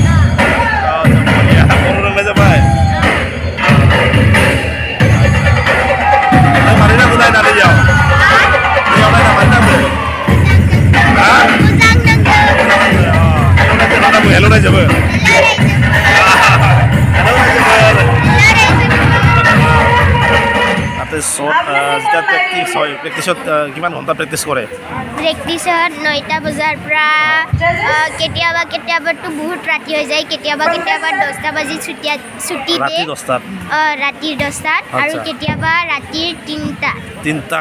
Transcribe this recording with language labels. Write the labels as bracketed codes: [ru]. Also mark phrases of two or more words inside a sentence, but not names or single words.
[brx] बर' रोंनाय जाबाय मारै नांगौ नायनानै इयाव नायना मारै नांगौ हेल' रायजोबो [as] প্ৰেক্টিছত কিমান ঘণ্টা প্ৰেক্টিছ কৰে প্ৰেক্টিছত 9টা বজাৰ পৰা কেতিয়াবাতো বহুত ৰাতি হৈ যায় কেতিয়াবা 10টা বাজি ছুটি দিয়ে ৰাতিৰ 10টাত আৰু কেতিয়াবা ৰাতিৰ 3টা